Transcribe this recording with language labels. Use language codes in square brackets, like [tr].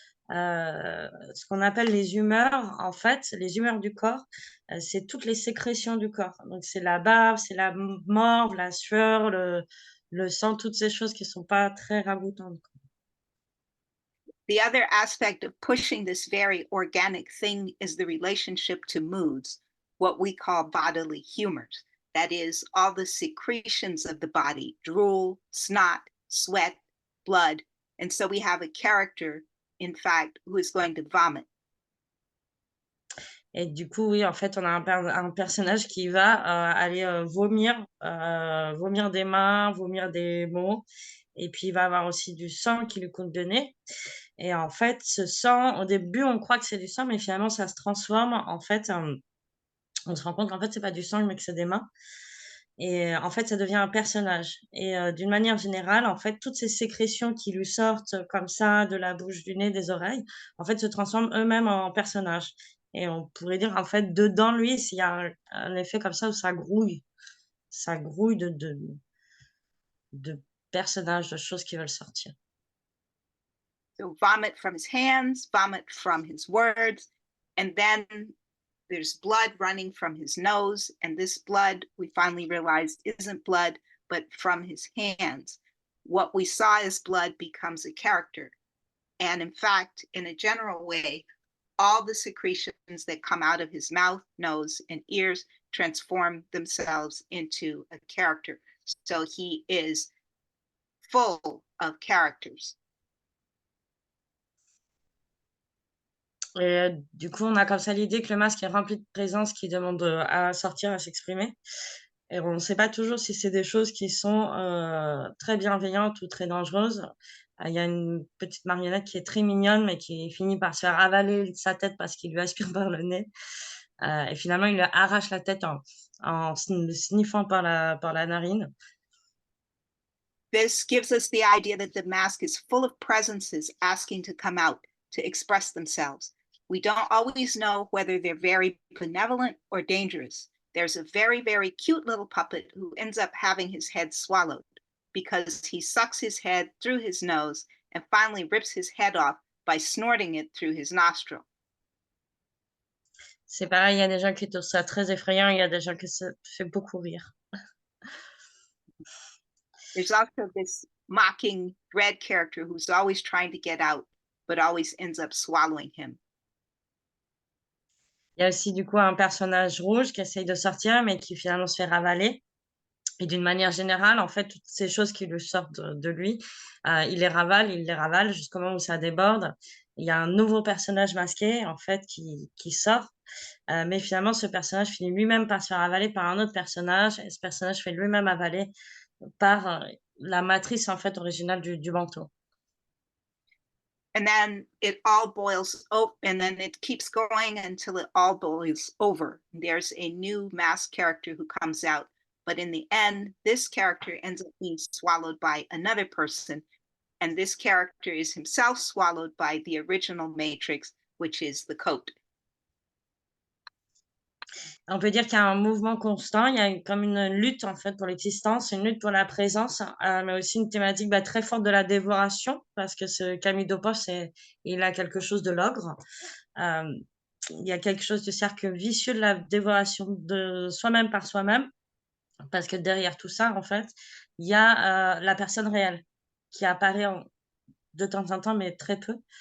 [fr] Ce qu'on appelle les humeurs, en fait, les humeurs du corps, c'est toutes les sécrétions du corps. Donc, c'est la bave, c'est la morve, la sueur, le sang, toutes ces choses qui ne sont pas très ragoûtantes. [en] The other aspect of pushing this very organic thing is the relationship to moods, what we call bodily humors. that is, all the secretions of the body, drool, snot, sweat, blood. And so we have a character, in fact, who is going to vomit. [fr] Et du coup, oui, en fait, on a un personnage qui va aller vomir, vomir des mains, vomir des mots. Et puis, il va avoir aussi du sang qui lui coule de nez. Et en fait, ce sang, au début, on croit que c'est du sang, mais finalement, ça se transforme. En fait, on se rend compte qu'en fait, c'est pas du sang, mais que c'est des mains. Et en fait, ça devient un personnage. Et d'une manière générale, en fait, toutes ces sécrétions qui lui sortent comme ça, de la bouche, du nez, des oreilles, en fait, se transforment eux-mêmes en personnages. Et on pourrait dire, en fait, dedans lui, s'il y a un effet comme ça où ça grouille de personnages, de choses qui veulent sortir. [en] So vomit from his hands, vomit from his words, and then there's blood running from his nose. And this blood, we finally realized, isn't blood, but from his hands. What we saw as blood becomes a character. And in fact, in a general way, all the secretions that come out of his mouth, nose, and ears transform themselves into a character. So he is full of characters. [fr] Et du coup, on a comme ça l'idée que le masque est rempli de présence qui demande à sortir, à s'exprimer. Et on ne sait pas toujours si c'est des choses qui sont très bienveillantes ou très dangereuses. Il y a une petite marionnette qui est très mignonne, mais qui finit par se faire avaler sa tête parce qu'il lui aspire par le nez. Et finalement, il lui arrache la tête en le sniffant par la narine. [en] This gives us the idea that the mask is full of presences asking to come out, to express themselves. We don't always know whether they're very benevolent or dangerous. There's a very, very cute little puppet who ends up having his head swallowed because he sucks his head through his nose and finally rips his head off by snorting it through his nostril. [fr] C'est pareil, il y a des gens qui trouvent ça très effrayant, il y a des gens qui ça fait beaucoup rire. [en] There's also this mocking red character who's always trying to get out, but always ends up swallowing him. [fr] Il y a aussi du coup un personnage rouge qui essaye de sortir, mais qui finalement se fait ravaler. Et d'une manière générale, en fait, toutes ces choses qui lui sortent de lui, il les ravale jusqu'au moment où ça déborde. Il y a un nouveau personnage masqué, en fait, qui sort. Mais finalement, ce personnage finit lui-même par se faire avaler par un autre personnage. Et ce personnage fait lui-même avaler par la matrice, en fait, originale du manteau. [en] And then it all boils over, and then it keeps going until it all boils over. There's a new masked character who comes out, but in the end, this character ends up being swallowed by another person, and this character is himself swallowed by the original Matrix, which is the coat. [fr] On peut dire qu'il y a un mouvement constant, il y a comme une lutte en fait pour l'existence, une lutte pour la présence, mais aussi une thématique très forte de la dévoration, parce que ce Camille Dopos, il a quelque chose de l'ogre. Il y a quelque chose du cercle vicieux de la dévoration de soi-même par soi-même, parce que derrière tout ça, en fait, il y a la personne réelle qui apparaît de temps en temps, mais très peu.